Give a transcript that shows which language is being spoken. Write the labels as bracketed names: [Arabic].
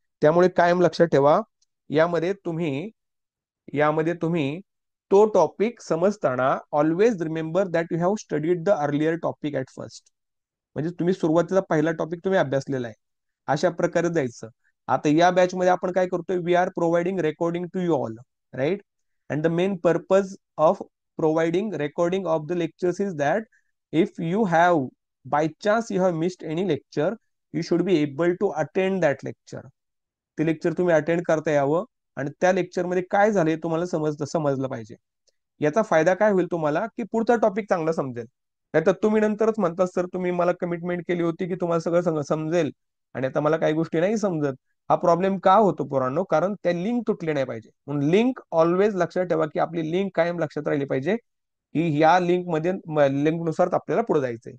[Marathi] त्यामुळे कायम लक्षात ठेवा, यामध्ये तुम्ही यामध्ये तुम्ही तो topic समजताना [English] Always remember that you have studied the earlier topic at first. [Marathi] म्हणजे तुम्ही सुरुवातीला पहिला टॉपिक तुम्ही अभ्यासलेला आहे, अशा प्रकारे जायचं. आता या बॅच मध्ये आपण काय करतोय, [English] we are providing recording to you all, [Marathi] right? [English] And the main purpose of providing recording of the lectures is that if you have, by chance you have missed any lecture, you should be able to attend that lecture. [Marathi] ते lecture तुम्ही attend करता यावं आणि त्या lecture मध्ये काय झाले तुम्हाला समजलं पाहिजे. याचा फायदा काय होईल तुम्हाला, की पुढचा टॉपिक चांगला समजेल. नाहीतर तुम्ही नंतरच म्हणता सर तुम्ही मला कमिटमेंट केली होती की तुम्हाला सगळं समजेल आणि आता मला काही गोष्टी नाही समजत. हा प्रॉब्लेम का होतो पोरांनो? कारण त्या लिंक तुटली नाही पाहिजे. म्हणून लिंक ऑलवेज लक्षात ठेवा की आपली लिंक कायम लक्षात राहिली पाहिजे की या लिंक मध्ये, लिंक नुसार आपल्याला पुढे जायचंय.